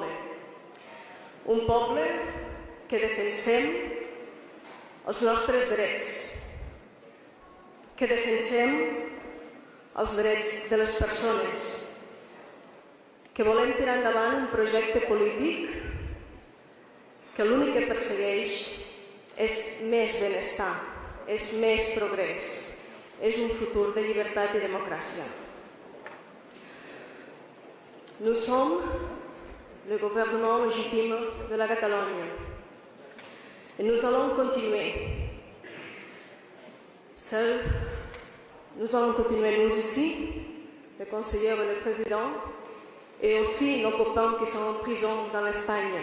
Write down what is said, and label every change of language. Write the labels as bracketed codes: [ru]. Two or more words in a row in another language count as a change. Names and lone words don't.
[ca] Un poble que defensem els nostres drets, que defensem els drets de les persones, que volem tirar endavant un projecte polític que l'únic que persegueix és més benestar, és més progrés, és un futur de llibertat i democràcia. [fr] Nous sommes le gouvernement légitime de la Catalogne et nous allons continuer. Seuls, nous allons continuer nous ici, le conseiller et le président, et aussi nos copains qui sont en prison dans l'Espagne.